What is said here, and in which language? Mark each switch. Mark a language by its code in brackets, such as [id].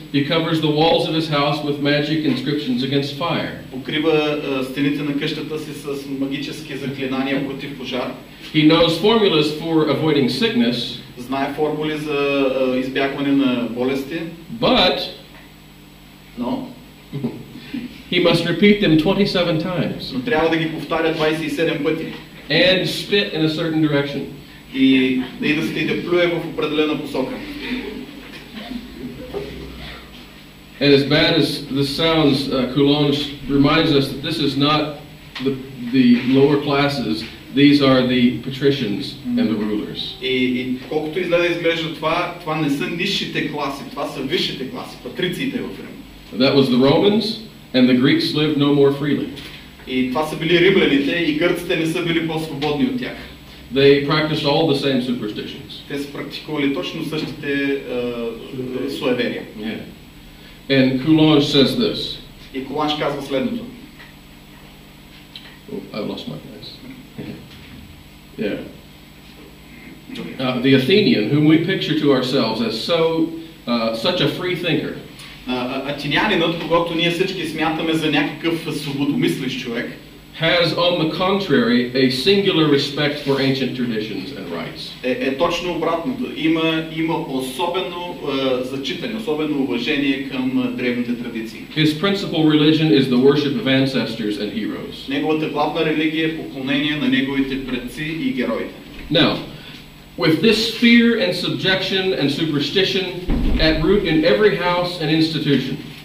[en] He covers the walls of his house with magic inscriptions against fire. [bg] Покрива стените на къщата си с магически заклинания против пожар. [en] He knows formulas for avoiding sickness. [bg] Знае формули за избягване на болести. [en] But he must repeat them 27 times. [bg] Но трябва да ги повтаря 27 пъти. [en] And spit in a certain direction. [bg] И да плюе в определена посока. [en] And as bad as this sounds, Coulonge reminds us that this is not the lower classes. These are the patricians and the rulers. [bg] И колкото изглежда това не са нисшите класи, това са висшите класи, патрициите в Рим. [en] That was the Romans, and the Greeks lived no more freely. [bg] И това са били римляните, и гърците не са били по-свободни от тях. [en] They practiced all the same superstitions. [bg] Те са практикували точно същите суеверия. [en] Yeah. And Coulonge says this. [bg] И Коуланж казва следното. [en] Oh, I've lost my place. Yeah. The Athenian, whom we picture to ourselves as such a free thinker. [bg] Атинянинът, когато ние всички смятаме за някакъв свободомислещ човек. [en] has, on the contrary, a singular respect for ancient traditions and rites. [bg] Точно обратното. Има особено зачитане, особено уважение към древните традиции. [en] His principal religion is the worship of ancestors and heroes. [bg] Неговата главна религия е поклонение на неговите предци и героите. [en] Now, with this fear and subjection and superstition at root in every house and institution.